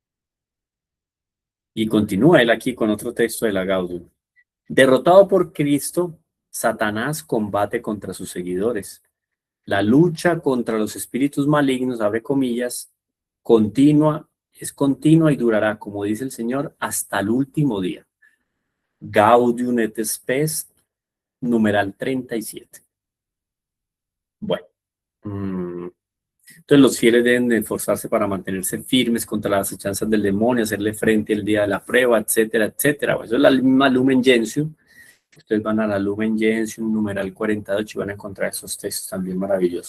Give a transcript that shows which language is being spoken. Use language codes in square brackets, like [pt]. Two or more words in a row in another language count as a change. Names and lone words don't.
[es] Y continúa él aquí con otro texto de la Gaudium. Derrotado por Cristo, Satanás combate contra sus seguidores. La lucha contra los espíritus malignos, abre comillas, es continua y durará, como dice el Señor, hasta el último día. Gaudium et Spes, numeral 37. Bueno, entonces los fieles deben de esforzarse para mantenerse firmes contra las acechanzas del demonio, hacerle frente el día de la prueba, etcétera, etcétera. Eso es la misma Lumen Gentium. Ustedes van a la Lumen Gentium, numeral 48, y van a encontrar esos textos también maravillosos.